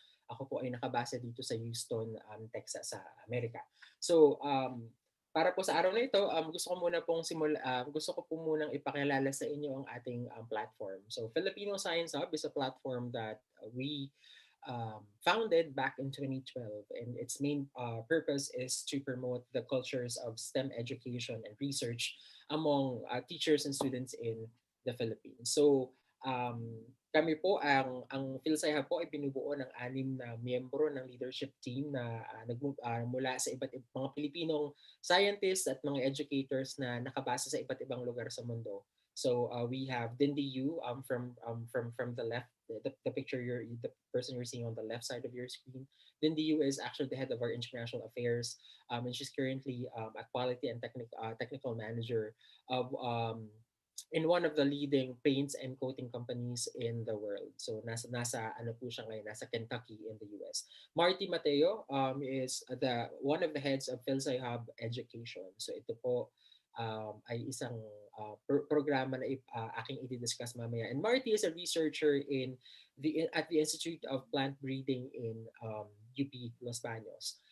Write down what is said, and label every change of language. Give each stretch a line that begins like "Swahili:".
Filipino: Ako po ay nakabase dito sa Houston, Texas, sa Amerika. So, para po sa araw na ito, gusto ko po munang ipakilala sa inyo ang ating platform.
English: So, Filipino Science Hub is a platform that we founded back in 2012, and its main purpose is to promote the cultures of STEM education and research among teachers and students in the Philippines.
Filipino: So, kami po, ang PhilSci Hub po ay binubuo ng 6 na miyembro ng leadership team na mula sa iba't ibang mga Pilipinong scientists at mga educators na nakabase sa iba't ibang lugar sa mundo.
English: So we have Dindy Yu from the left, the picture the person you're seeing on the left side of your screen. Dindy Yu is actually the head of our international affairs, and she's currently a quality and technical manager of in one of the leading paints and coating companies in the world.
Filipino: So nasa ano po siya ngayon, nasa Kentucky
English: in the US. Marty Mateo is one of the heads of PhilSci Hub Education.
Filipino: So ito po ay isang programa na aking i-discuss mamaya.
English: And Marty is a researcher at the Institute of Plant Breeding in UP Los Baños.